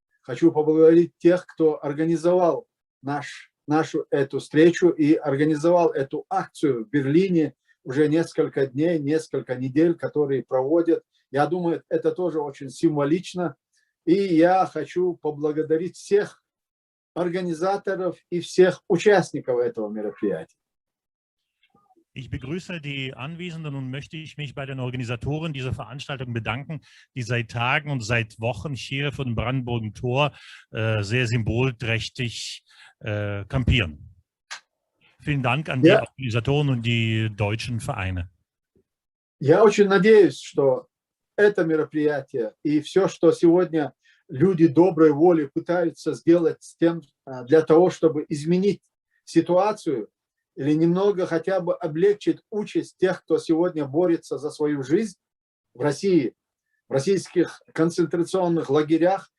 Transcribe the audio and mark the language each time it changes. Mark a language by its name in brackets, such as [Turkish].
[Russian] Хочу поблагодарить тех, кто организовал нашу эту встречу и организовал эту акцию в Берлине уже несколько дней, несколько недель, которые проводят. Я думаю, это тоже очень символично. И я хочу поблагодарить всех организаторов и всех участников этого мероприятия. [German] Ich begrüße die Anwesenden und möchte ich mich bei den Organisatoren dieser Veranstaltung bedanken, die seit Tagen und seit Wochen hier vor dem Brandenburger Tor sehr symbolträchtig kampieren. Vielen Dank an die Organisatoren und die deutschen Vereine. [Russian] Я очень надеюсь, что это мероприятие и все, что сегодня люди доброй воли пытаются сделать с тем, для того, чтобы изменить ситуацию или немного хотя бы облегчить участь тех, кто сегодня борется за свою жизнь в России, в российских концентрационных лагерях.